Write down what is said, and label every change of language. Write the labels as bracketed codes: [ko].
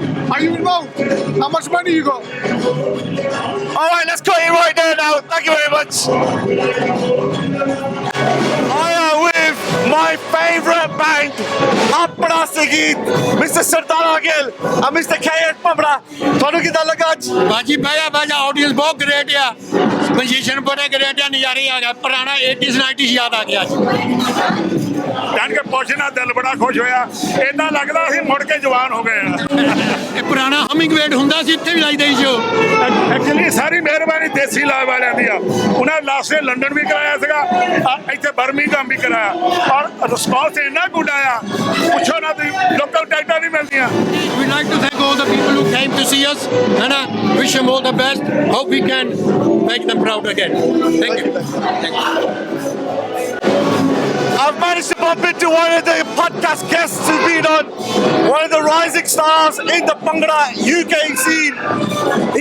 [en] Are you involved? How much money you got? All right, let's cut it right there now. Thank you very much. I am with my favourite band, Apna Sangeet, Mr. Sardar Gill and Mr. K.S. Pamra. [pa] ਤੁਹਾਨੂੰ ਕਿਦਾਂ ਲੱਗਾ ਅੱਜ? ਬਾਜੀ ਬਾਜਾ audience ਬਹੁਤ great ਆ position ਬੜੇ great ਆ ਨਜ਼ਾਰੇ ਆ ਗਿਆ ਪੁਰਾਣਾ 80s 90s ਯਾਦ ਆ ਗਿਆ ਅੱਜ ਜਾਣ ਕੇ ਪੁੱਛਣਾ ਦਿਲ ਬੜਾ ਖੁਸ਼ ਹੋਇਆ ਇਦਾਂ ਲੱਗਦਾ ਅਸੀਂ ਮੁੜ ਕੇ ਜਵਾਨ ਹੋ ਗਏ ਆ ਇਹ ਪੁਰਾਣਾ ਹਮਿੰਗ ਵੇਟ ਹੁੰਦਾ ਸੀ ਇੱਥੇ ਵੀ ਲਾਈਦਾ ਸੀ ਸ਼ੋ ਐਕਚੁਅਲੀ ਸਾਰੀ ਮਿਹਰਬਾਨੀ ਦੇਸੀ ਲਾਈਵ ਵਾਲਿਆਂ ਦੀ ਆ ਉਹਨਾਂ ਲਾਸਟ ਡੇ ਲੰਡਨ ਵੀ ਕਰਾਇਆ ਸੀਗਾ ਇੱਥੇ ਬਰਮਿੰਘਮ ਵੀ ਕਰਾਇਆ ਔਰ ਰਿਸਪੌਂਸ ਇੰਨਾ ਗੁੱਡ ਆਇਆ ਪੁੱਛੋ ਨਾ ਤੁਸੀਂ ਲੋਕਲ ਟਿਕਟਾਂ ਨਹੀਂ ਮਿਲਦੀਆਂ [en] We like to thank all the people who came to see us and wish them all the best. Hope we can make them proud again. Thank you. I've managed to bump into one of the podcast guests who's been on, one of the rising stars in the Bhangra UK scene.